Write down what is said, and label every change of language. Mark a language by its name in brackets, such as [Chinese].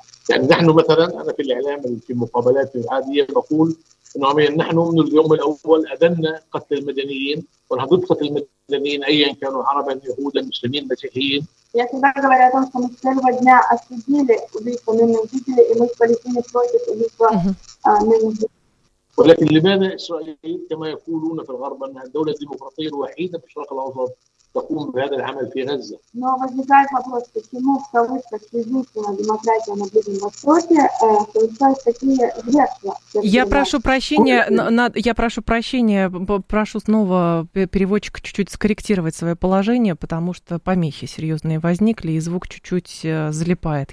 [Arabic] يعني نحن مثلاً أنا في الإعلام في مقابلات العادية بقول إنه عمياً نحن من اليوم الأول أدنى قتل المدنيين ونحضر قتل المدنيين أياً كانوا عرباً يهوداً مسلمين مسيحيين. [Russian] Я всегда говорю о том, что мы с первого дня осудили убийство мирных жителей, и мы с Палестиной против убийства мирных жителей. [Arabic] ولكن لماذا إسرائيل كما يقولون في الغرب أنها الدولة الديمقراطية الوحيدة في الشرق الأوسط تقوم بهذا العمل في غزة؟ [Russian] Но возникает вопрос, почему в кавычках единственная демократия на Ближнем Востоке получают такие жертвы? Я прошу снова переводчика чуть-чуть скорректировать свое положение, потому что помехи серьезные возникли и звук чуть-чуть залипает.